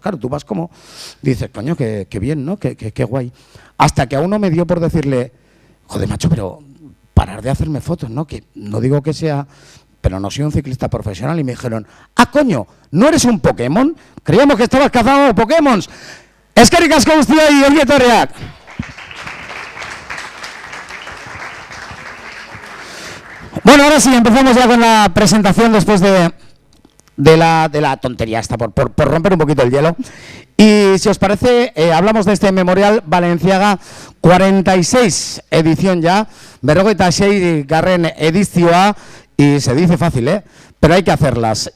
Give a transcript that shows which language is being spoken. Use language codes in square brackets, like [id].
[es] Claro, tú vas como, dices, coño, qué bien, ¿no? Qué guay. Hasta que a uno me dio por decirle, joder, macho, pero parar de hacerme fotos, ¿no? Que no digo que sea, pero no soy un ciclista profesional. Y me dijeron, coño, ¿no eres un Pokémon? Creíamos que estabas cazando Pokémon. [eu] Eskerrik asko guztioi, ongi etorriak. [es] Bueno, ahora sí, empezamos ya con la presentación después de la tontería esta, por romper un poquito el hielo. Y si os parece, hablamos de este Memorial Balenciaga 46 edición ya, [eu] 46garren edizioa, [es] y se dice fácil, pero hay que hacerlas.